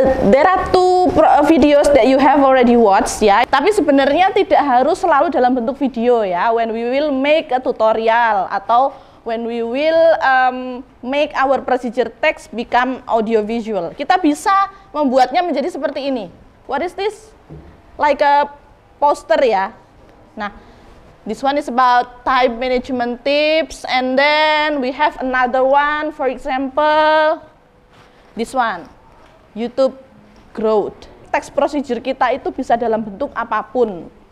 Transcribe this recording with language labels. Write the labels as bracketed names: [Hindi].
[English] There are 2 videos that you have already watched, ya. [Indonesian] Tapi sebenarnya tidak harus selalu dalam bentuk video, ya. [English] When we will make a tutorial [Indonesian] atau [English] when we will make our procedure text become audiovisual, [Indonesian] kita bisa membuatnya menjadi seperti ini. [English] What is this? Like a poster, ya. Nah, this one is about time management tips, and then we have another one, for example, this one. YouTube growth. [Indonesian] Teks procedure kita itu bisa dalam bentuk apapun.